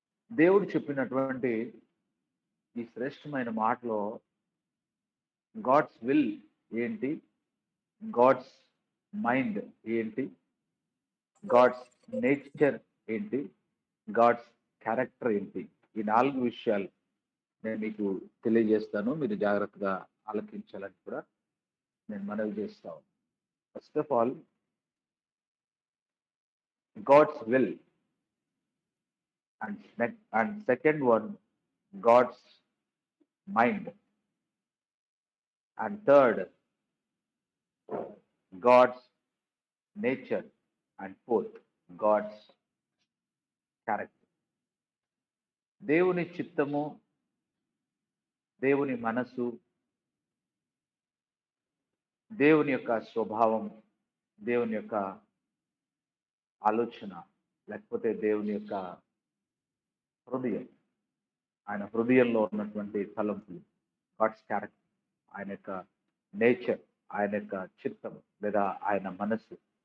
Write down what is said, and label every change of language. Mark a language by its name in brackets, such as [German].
[Telugu] దేవుడు చెప్పినటువంటి ఈ శ్రేష్టమైన మాటలో గాడ్స్ విల్ ఏంటి, గాడ్స్ మైండ్ ఏంటి, గాడ్స్ నేచర్ ఏంటి, గాడ్స్ క్యారెక్టర్ ఏంటి, ఈ 4 విషయాలు నేను మీకు తెలియజేస్తాను. మీరు జాగ్రత్తగా ఆలకించాలని కూడా నేను మనవి చేస్తాను. [English] First of all, God's will, and second one, God's mind, and third, God's nature, and fourth, God's character. [Telugu] దేవుని చిత్తము, దేవుని మనసు, దేవుని యొక్క స్వభావం, దేవుని యొక్క ఆలోచన, లేకపోతే దేవుని యొక్క హృదయం, ఆయన హృదయంలో ఉన్నటువంటి తలంపులు, గాడ్స్ క్యారెక్టర్, ఆయన యొక్క నేచర్, ఆయన యొక్క చిత్తం లేదా ఆయన మనస్సు.